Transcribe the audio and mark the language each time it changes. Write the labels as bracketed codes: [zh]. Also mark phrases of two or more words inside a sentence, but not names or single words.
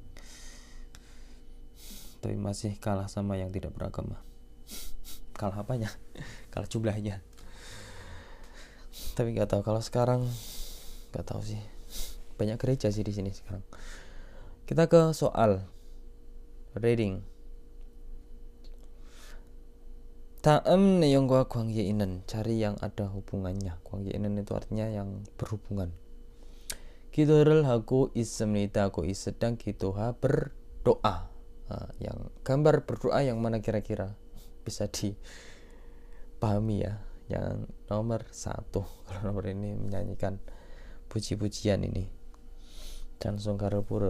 [id] Tapi masih kalah sama yang tidak beragama. Kalah apanya? Kalah jumlahnya. Tapi nggak tahu kalau sekarang, nggak tahu sih. Banyak gereja sih di sini sekarang. Kita ke soal reading. [ko] 다음 내용과 관계 있는, [id] cari yang ada hubungannya. [ko] 관계 있는 [id] itu artinya yang berhubungan. [ko] 기도를 하고 있습니다. 하고 sedang 기도하 berdoa. [id] Yang gambar berdoa yang mana kira-kira bisa dipahami ya? Yang nomor 1. Kalau nomor ini menyanyikan puji-pujian ini. Chansong Karepure.